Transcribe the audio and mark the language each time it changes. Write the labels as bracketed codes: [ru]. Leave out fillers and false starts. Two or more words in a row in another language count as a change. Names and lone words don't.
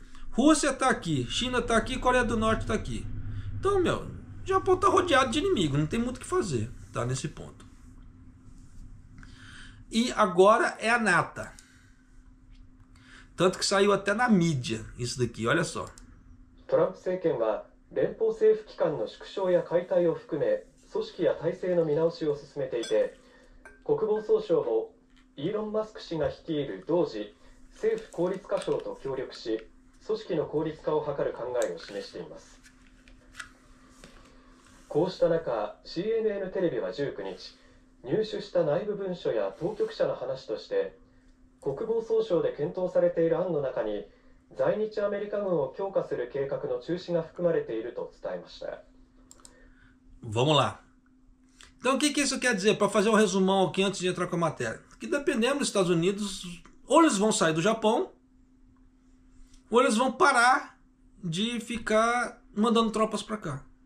[pt] Rússia está aqui, China está aqui, Coreia do Norte está aqui. Então, o Japão está rodeado de inimigo, não tem muito o que fazer, tá? Nesse ponto. E agora é a nata. Tanto que saiu até na mídia isso daqui, olha só. [ja] Trump 政権は連邦政府機関の縮小や解体を含め組織や体制の見直しを進めていて、国防総省もイーロン・マスク氏が率いる同時政府効率化省と協力し、組織の効率化を図る考えを示しています。こうした中、CNN テレビは19日、入手した内部文書や当局者の話として、国防総省で検討されている案の中に、在日アメリカ軍を強化する計画の中止が含まれていると伝えました。 [pt] Vamos lá. Então o que isso quer dizer? Para fazer um resumão aqui antes de entrar com a matéria. Que dependendo dos Estados Unidos, ou eles vão sair do Japão, ou eles vão parar de ficar mandando tropas para cá.